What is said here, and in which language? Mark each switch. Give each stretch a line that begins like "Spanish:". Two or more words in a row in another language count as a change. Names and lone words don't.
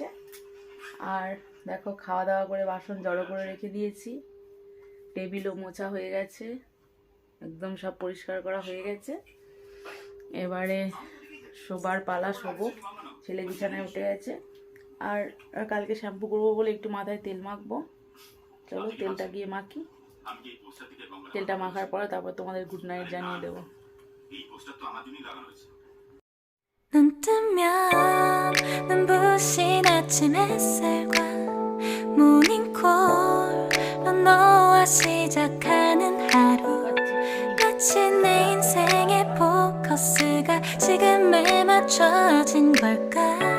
Bangla: আর দেখো খাওয়া দাওয়া করে বাসন জড়ো করে রেখে দিয়েছি, টেবিলও মোছা হয়ে গেছে, একদম সব পরিষ্কার করা হয়ে গেছে। এবারে শোবার পালা, শোবো, ছেলে বিছানায় উঠে গেছে। আর কালকে শ্যাম্পু করবো বলে একটু মাথায় তেল মাখবো, চলো তেলটা গিয়ে মাখি, তেলটা মাখার পরে তারপর তোমাদের
English: good night
Bangla: জানিয়ে দেবো।
Korean: 눈 뜨면 눈부신 아침 햇살과 모닝콜로 너와 시작하는 하루 마치 내 인생의 포커스가 지금에 맞춰진 걸까.